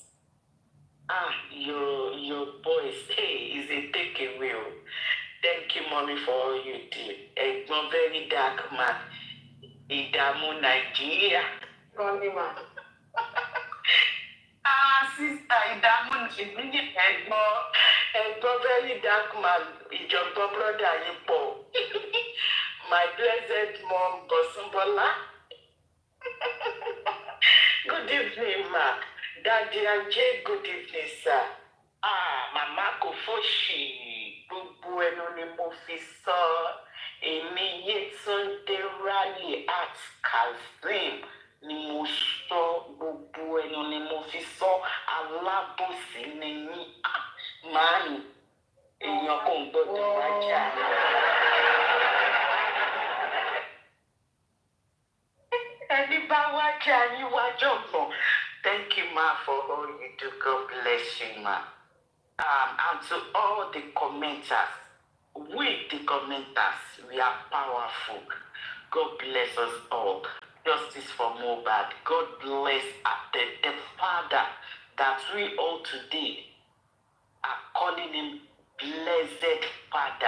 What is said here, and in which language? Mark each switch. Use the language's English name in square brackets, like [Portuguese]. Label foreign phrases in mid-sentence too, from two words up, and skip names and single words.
[English] Your voice, hey, is a takeaway. Thank you, mommy. mommy, for all you did. A very dark man. [Yoruba] Ìdààmú Nàìjíríà. [English] Ronnie man. Sister, [Yoruba] ìdààmú Nàìjíríà. Ẹ̀gbọ́n [English] very dark man. [Yoruba] Ìjọ̀gbọ́n brother yìí pọ̀. [English] My blessed mom, Bosumbola. Good evening, ma. Daddy and Jay, good evening, sir. [Yoruba] Mama kò fòṣì. Gbogbo ẹnu ni mo fi sọ. Èmi Yétúndé Rally at Kazeem ni mo sọ. Gbogbo ẹnu ni mo fi sọ. Alábòsí ni yín. Màámi, èèyàn kò ń gbọdọ̀ wájà. Ẹni bá wájà yín wájọ̀ gbọ̀n. [English] Thank you, ma, for all you do. God bless you, ma. And to all the commenters, we the commenters, we are powerful. God bless us all. Justice for Mohbad. God bless the Father that we all today are calling him Blessed Father.